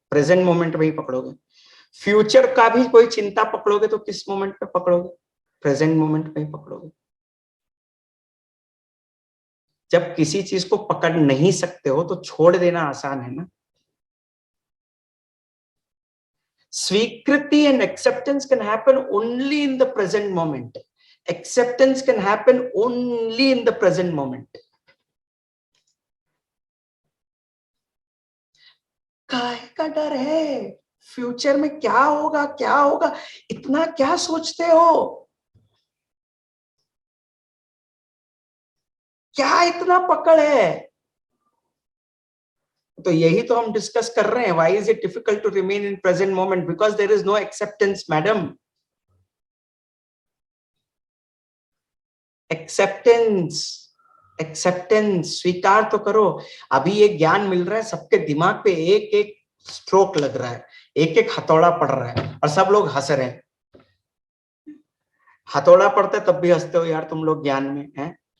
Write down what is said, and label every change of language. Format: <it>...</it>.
<hi>Present moment में ही पकड़ोगे। Future का भी कोई चिंता पकड़ोगे तो किस मोमेंट में पकड़ोगे? प्रेजेंट मोमेंट में ही पकड़ोगे। जब किसी चीज को पकड़ नहीं सकते हो तो छोड़ देना आसान है ना।</hi> <en>स्वीकृति and acceptance can happen only in the present moment. Acceptance can happen only in the present moment.</en> <hi>काहे का डर है? फ्यूचर में क्या होगा, क्या होगा, इतना क्या सोचते हो? क्या इतना पकड़ है? तो यही तो हम डिस्कस कर रहे हैं।</hi> <en>Why is it difficult to remain in present moment? Because there is no acceptance, madam.</en> <hi>Acceptance, acceptance, स्वीकार तो करो। अभी ये ज्ञान मिल रहा है, सबके दिमाग पे एक एक स्ट्रोक लग रहा है, एक एक हथौड़ा पड़ रहा है और सब लोग हंस रहे हैं। हथौड़ा पड़ता है तब भी हंसते हो यार तुम लोग ज्ञान में हैं।</hi>